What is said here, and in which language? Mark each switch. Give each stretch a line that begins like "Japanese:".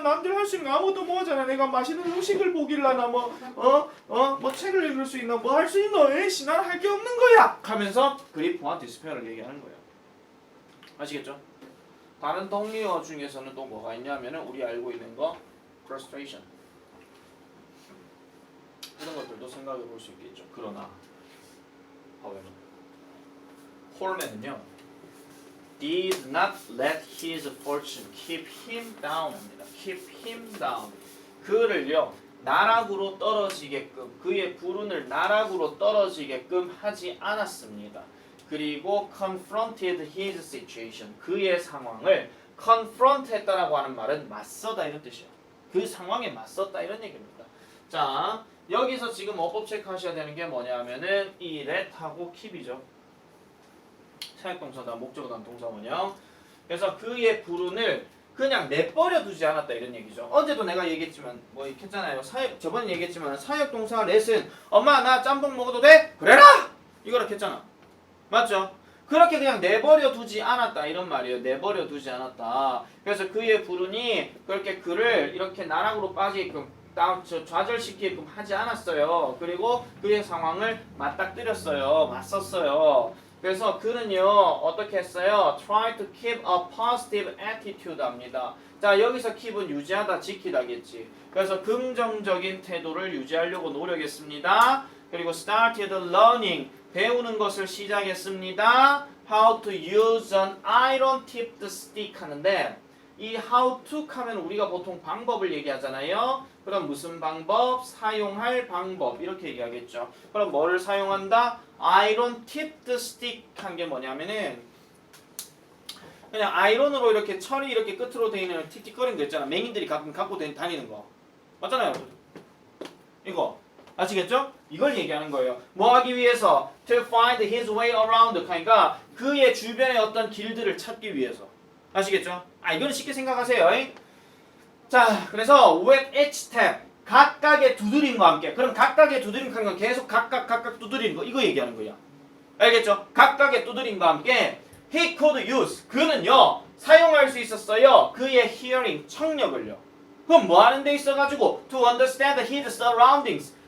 Korean: 남들 할 수 있는 거 아무도 뭐 하잖아. 내가 맛있는 음식을 보길라나 뭐 책을 읽을 수 있나 뭐 할 수 있나. 에이씨 난 할 게 없는 거야 하면서 그리프와 디스페어를 얘기하는 거예요. 아시겠죠? 다른 동의어 중에서는 또 뭐가 있냐면은 우리 알고 있는 거 frustration 이런 것들도 생각해 볼 수 있겠죠. 그러나
English: however 홀맨은요 did not let his fortune keep him down
Korean: 합니다.
English: keep him down
Korean: 그를요 나락으로 떨어지게끔 그의 불운을 나락으로 떨어지게끔 하지 않았습니다. 그리고
English: confronted his situation
Korean: 그의 상황을 confront 했다라고 하는 말은 맞서다 이런 뜻이에요. 그 상황에 맞섰다 이런 얘기입니다. 자 여기서 지금 어법 체크하셔야 되는 게 뭐냐면은 이 let하고 keep이죠. 사역동사다 목적어 다음 동사원형. 그래서 그의 불운을 그냥 내버려 두지 않았다 이런 얘기죠. 어제도 내가 얘기했지만 뭐 했잖아요. 저번에 얘기했지만 사역동사 let은 엄마 나 짬뽕 먹어도 돼? 그래라! 이거를 했잖아. 맞죠? 그렇게 그냥 내버려 두지 않았다 이런 말이에요. 내버려 두지 않았다. 그래서 그의 불운이 그렇게 그를 이렇게 나락으로 빠지게끔 좌절시키게끔 하지 않았어요. 그리고 그의 상황을 맞닥뜨렸어요. 맞섰어요. 그래서 그는요 어떻게 했어요?
English: Try to keep a positive attitude
Korean: 합니다. 자 여기서 keep은 유지하다 지키다겠지. 그래서 긍정적인 태도를 유지하려고 노력했습니다. 그리고
English: started learning
Korean: 배우는 것을 시작했습니다.
English: How to use an iron tipped stick
Korean: 하는데 이
English: how to
Korean: 하면 우리가 보통 방법을 얘기하잖아요. 그럼 무슨 방법? 사용할 방법 이렇게 얘기하겠죠. 그럼 뭐를 사용한다?
English: iron tipped stick
Korean: 한 게 뭐냐면은 그냥 아이론으로 이렇게 철이 이렇게 끝으로 돼 있는 틱틱거리는 거 있잖아. 맹인들이 가끔 갖고 다니는 거 맞잖아요. 이거 아시겠죠? 이걸 얘기하는 거예요. 뭐 하기 위해서?
English: To find his way around.
Korean: 그러니까 그의 주변의 어떤 길들을 찾기 위해서. 아시겠죠? 이거는 쉽게 생각하세요. 자, 그래서
English: with each step.
Korean: 각각의 두드림과 함께. 그럼 각각의 두드림 하는 건 계속 각각 두드리는 거. 이거 얘기하는 거야. 알겠죠? 각각의 두드림과 함께
English: he could use.
Korean: 그는요. 사용할 수 있었어요. 그의 hearing. 청력을요. 그럼 뭐 하는 데 있어가지고
English: to understand his surroundings.